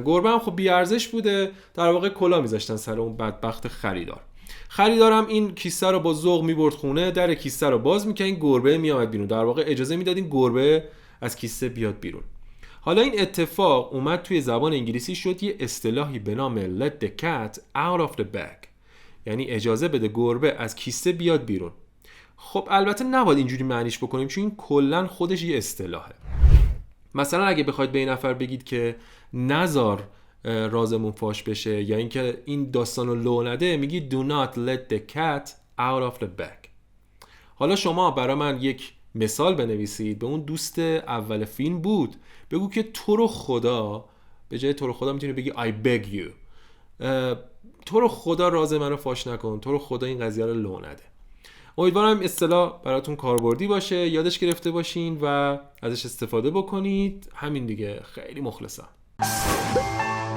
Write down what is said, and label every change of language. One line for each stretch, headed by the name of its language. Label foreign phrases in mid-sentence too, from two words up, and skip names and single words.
Persian: گربه هم خب بی ارزش بوده، در واقع کلا میذاشتن سر اون بدبخت خریدار. خریدارم این کیسه رو با ذوق میبرد خونه، در کیسه رو باز میکنه، این گربه میامد بیرون، در واقع اجازه میدادین گربه از کیسه بیاد بیرون. حالا این اتفاق اومد توی زبان انگلیسی شد یه اصطلاحی به نام
English: let the cat out of the bag،
Persian: یعنی اجازه بده گربه از کیسه بیاد بیرون. خب البته نباید اینجوری معنیش بکنیم، چون این کلا خودش یه اصطلاحه. مثلا اگه بخواید به این نفر بگید که نزار رازمون فاش بشه، یا اینکه این داستانو لو نده، میگی
English: do not let the cat out of the bag.
Persian: حالا شما برای من یک مثال بنویسید، به اون دوست اول فیلم بود بگو که تو رو خدا، به جای تو رو خدا میتونی بگی
English: I beg you،
Persian: تو رو خدا راز منو فاش نکن، تو رو خدا این قضیه رو لو نده. امیدوارم اصطلاح براتون کاربردی باشه، یادش گرفته باشین و ازش استفاده بکنید. همین دیگه، خیلی مخلصم.